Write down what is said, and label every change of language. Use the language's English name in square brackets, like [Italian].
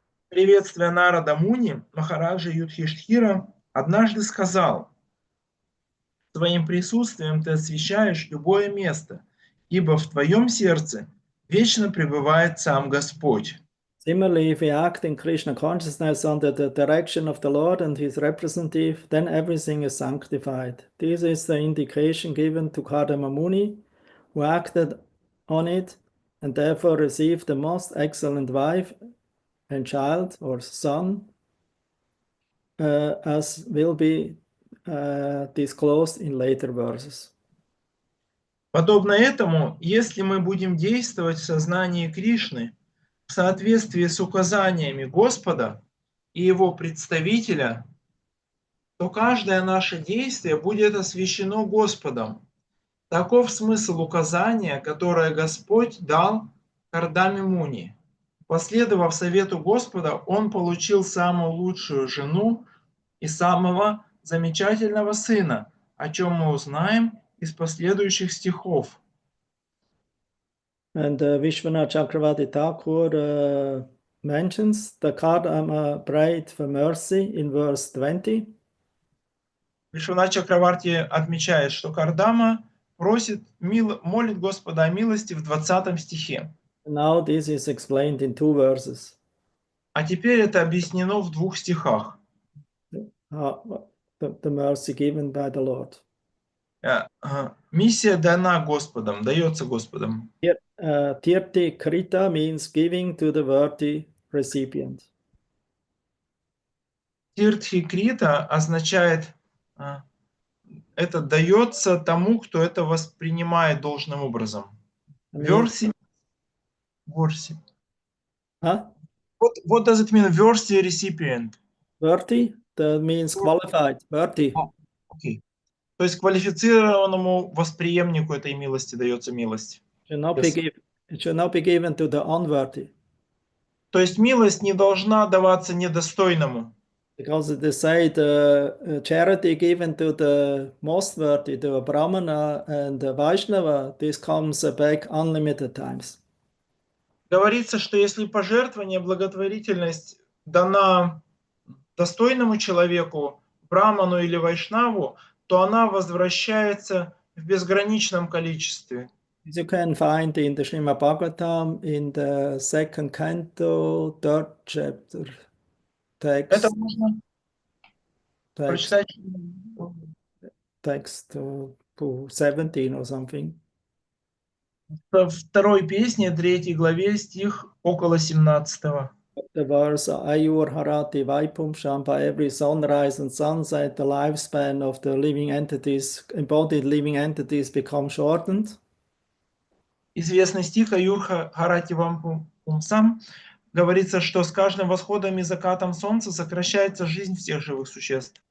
[Russian] Приветствуя Нарада Муни, Махараджа Юдхиштхира однажды сказал: «Своим присутствием ты освещаешь любое место, ибо в твоем сердце вечно пребывает сам Господь». [English] Similarly, if we act in Krishna consciousness under the direction of the Lord and his representative, then everything is sanctified. This is the indication given to Kardama Muni, who acted on it and therefore received the most excellent wife and child or son, as will be disclosed in later verses. [Russian] Подобно этому, если мы будем действовать в сознании Кришны в соответствии с указаниями Господа и Его представителя, то каждое наше действие будет освящено Господом. Таков смысл указания, которое Господь дал Кардаме Муни. Последовав совету Господа, он получил самую лучшую жену и самого замечательного сына, о чем мы узнаем из последующих стихов. [English] And Vishwanath Chakravarti Thakur mentions the Kardama prayed for mercy in verse 20. [Russian] Вишванат Чакраварти отмечает, что Кардама молит Господа о милости в 20 стихе. [English] Now this is explained in 2 verses. [Russian] А теперь это объяснено в 2 стихах. [English] The mercy given by the Lord. [Russian] Миссия дана Господом, дается Господом. [English] Tirthi Krita means giving to the worthy recipient. [Russian] Тиртхи Крита означает, это дается тому, кто это воспринимает должным образом. [English] Worthy. Huh? What does it mean, worthy recipient? Worthy, that means qualified, worthy. Okay. [Russian] То есть квалифицированному восприемнику этой милости дается милость. [English] It should not be given to the unworthy. [Russian] То есть милость не должна даваться недостойному. [English] Because it is said, charity given to the most worthy, to a Brahmana and a Vaishnava, this comes back unlimited times. [Russian] Говорится, что если пожертвование, благотворительность дана достойному человеку, браману или вайшнаву, то она возвращается в безграничном количестве. [English] As you can find in the Srimad Bhagavatam, in the 2nd canto, 3rd chapter, text. [Russian] Это можно прочитать. [English] Text 17 or something. [Russian] Во второй песне, 3 главе, стих около 17. [English] The verse Ayur Harati Vaipum Sham, by every sunrise and sunset, the lifespan of the living entities, embodied living entities, become shortened. [Russian] Известный стих Аюр Харати Вампумсам говорится, что с каждым восходом и закатом солнца сокращается жизнь всех живых существ.